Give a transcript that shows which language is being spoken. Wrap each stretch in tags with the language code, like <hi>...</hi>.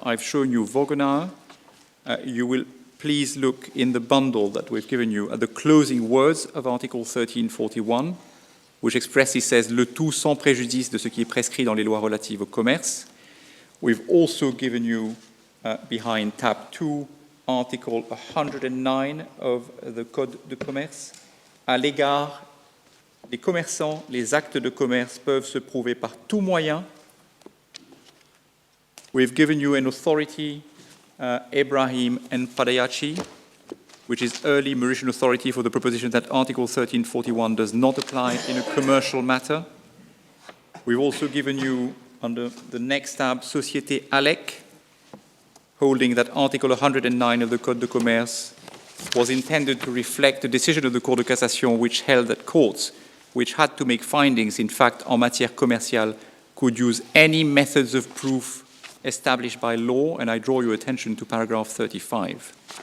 <en>I've shown you Vogenauer. You will please look in the bundle that we've given you at the closing words of Article 1341, which expressly says</en> <fr>le tout sans préjudice de ce qui est prescrit dans les lois relatives au commerce.</fr> <en>We've also given you, behind tab 2, Article 109 of the Code de commerce.</en> <fr>À l'égard des commerçants, les actes de commerce peuvent se prouver par tout moyen.</fr> <en>We've given you an authority, Ibrahim and Padayachi, which is early Mauritian authority for the proposition that Article 1341 does not apply in a commercial matter. We've also given you, under the next tab, Société Alec, holding that Article 109 of the Code de commerce was intended to reflect the decision of the Cour de cassation, which held that courts, which had to make findings, in fact,</en> <fr>en matière commerciale,</fr> <en>could use any methods of proof established by law, and I draw your attention to paragraph 35.</en>